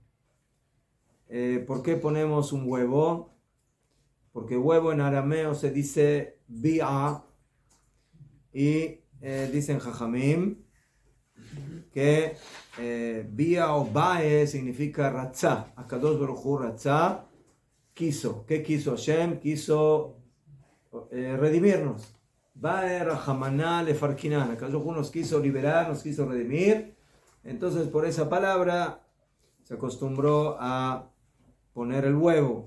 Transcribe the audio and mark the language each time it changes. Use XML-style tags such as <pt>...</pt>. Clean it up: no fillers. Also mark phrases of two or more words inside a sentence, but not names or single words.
<es>¿Por qué ponemos un huevo? Porque huevo en arameo se dice bi'a, y dicen Jajamim que bi'a o bae significa ratzá.</es> <he>הקדוש ברוך הוא רצה,</he> <es>quiso. ¿Qué quiso Hashem? Quiso redimirnos.</es> <arc>בעא רחמנא למפרקינן.</arc> <es>Akadosh Baruj Hu nos quiso liberar, nos quiso redimir. Entonces por esa palabra se acostumbró a poner el huevo.</es>